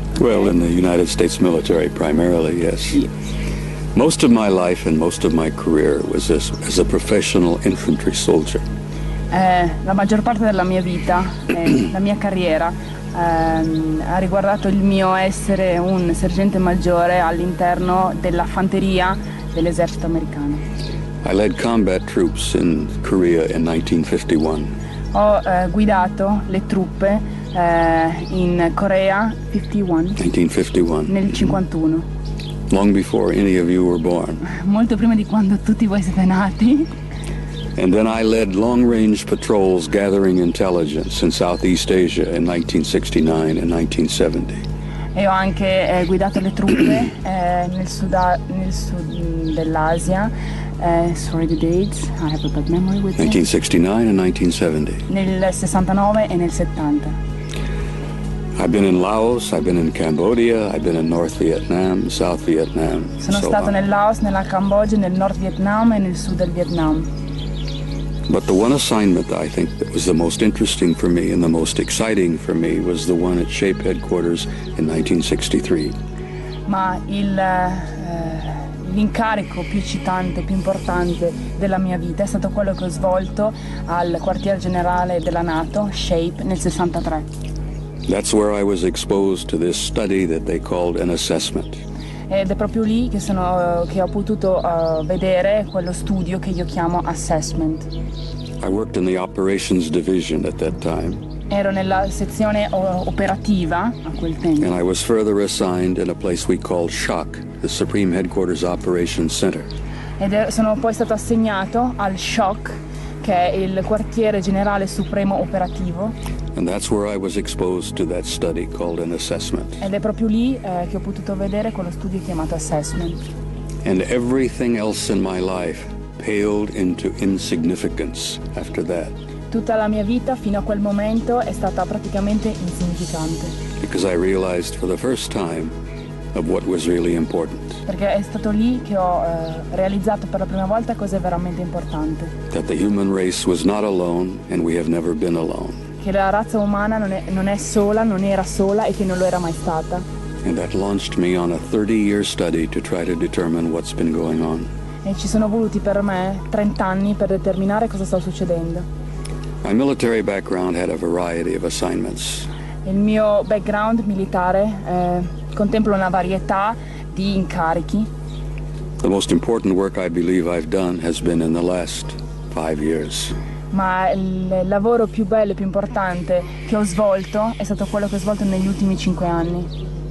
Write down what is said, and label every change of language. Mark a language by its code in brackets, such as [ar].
[en] Well, in the United States military primarily, yes. Yes. Most of my life and most of my career was as a professional infantry soldier. [it] La maggior parte della mia vita, la mia carriera, ha riguardato il mio essere un sergente maggiore all'interno della fanteria dell'esercito americano. [en] I led combat troops in Korea in 1951. [it] Ho guidato le truppe in Corea [en] 1951. [it] Nel 51. [en] Long before any of you were born. [it] Molto prima di quando tutti voi siete nati. [en] And then I led long-range patrols gathering intelligence in Southeast Asia in 1969 and 1970. [it] E ho anche guidato le truppe nel sud dell'Asia. [en] Sorry the dates, I have a bad memory with 1969 and 1970. [it] Nel 69 e nel 70. [en] I've been in Laos, I've been in Cambodia, I've been in North Vietnam, South Vietnam. [it] Sono stato nel Laos, nella Cambogia, nel Nord Vietnam e nel sud del Vietnam. [en] But the one assignment I think that was the most interesting for me and the most exciting for me was the one at SHAPE headquarters in 1963. [it] Ma l'incarico più eccitante, più importante della mia vita è stato quello che ho svolto al quartier generale della NATO, SHAPE, nel 63. [en] That's where I was exposed to this study that they called an assessment. [it] Ed è proprio lì che ho potuto vedere quello studio che io chiamo assessment. [en] I worked in the operations division at that time. [it] Ero nella sezione operativa a quel tempo. [en] And I was further assigned in a place we called SHOC, the Supreme Headquarters Operations Center. [it] Ed sono poi stato assegnato al SHOC, che è il quartiere generale supremo operativo. [en] And that's where I was exposed to that study called an assessment. [it] Ed è proprio lì che ho potuto vedere quello studio chiamato assessment. [en] And everything else in my life paled into insignificance after that. [it] Tutta la mia vita fino a quel momento è stata praticamente insignificante. [en] Because I realized for the first time of what was really important. [it] Perché è stato lì che ho realizzato per la prima volta cosa è veramente importante. [en] That the human race was not alone and we have never been alone. [it] Che la razza umana non è sola, non era sola e che non lo era mai stata. [en] And that launched me on a 30-year study to try to determine what's been going on. [it] E ci sono voluti per me 30 anni per determinare cosa sta succedendo. [en] My military background had a variety of assignments. [it] Il mio background militare contempla una varietà di incarichi. [en] The most important work I believe I've done has been in the last 5 years. [it] Ma il lavoro più bello e più importante che ho svolto è stato quello che ho svolto negli ultimi 5 anni.